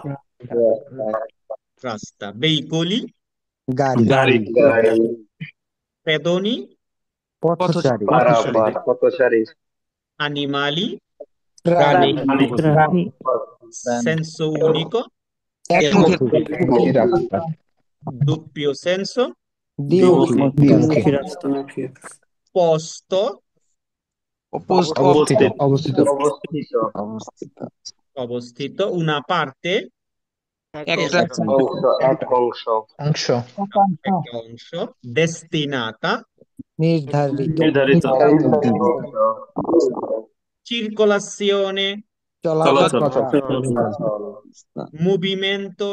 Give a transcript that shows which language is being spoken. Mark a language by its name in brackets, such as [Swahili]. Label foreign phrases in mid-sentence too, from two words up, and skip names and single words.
[Bangla] রাস্তা। বেইকলি, গাড়ি, গাড়ি, গাড়ি, [Italian] পেদনি, [Bangla] পথচারী, পথচারী, পারাপার, পথচারী, [Italian] আনিমালি, [Bangla] প্রাণী, প্রাণী, প্রাণী, [Italian] senso unico, [Bangla] একমুখী, একমুখী রাস্তা, [Italian] doppio senso, [Bangla] দ্বিমুখী, দ্বিমুখী দ্বিমুখী, রাস্তা, [Italian] posto, [Bangla] উপস্থিত, অবস্থিত, অবস্থিত, অবস্থিত, অবস্থিত, অবস্থিত, [Italian] una parte, [Bangla] একটা অংশ, এক অংশ, অংশ, একটা অংশ, destinata, নির্ধারিত, নির্ধারিত, নির্ধারিত, [Italian] circolazione, [Bangla] চলাচল চলাচল, করা, চলাচল, [Italian] movimento,